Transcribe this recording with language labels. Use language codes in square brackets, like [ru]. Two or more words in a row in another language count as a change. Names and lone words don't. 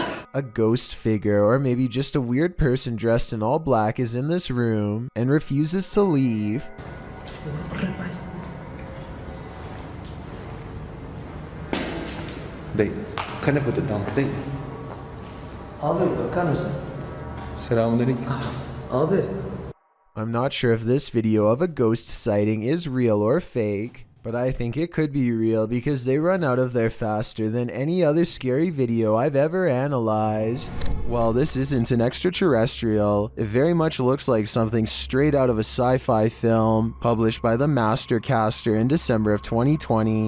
[en] A ghost figure, or maybe just a weird person dressed in all black, is in this room and refuses to leave. [ar] دقيقة خلينا نفوت قدام دقيقة [tr] Abi bakar mısın? Selamünaleyküm. Abi. [en] I'm not sure if this video of a ghost sighting is real or fake, but I think it could be real because they run out of there faster than any other scary video I've ever analyzed. While this isn't an extraterrestrial, it very much looks like something straight out of a sci-fi film published by the Mastercaster in December of 2020.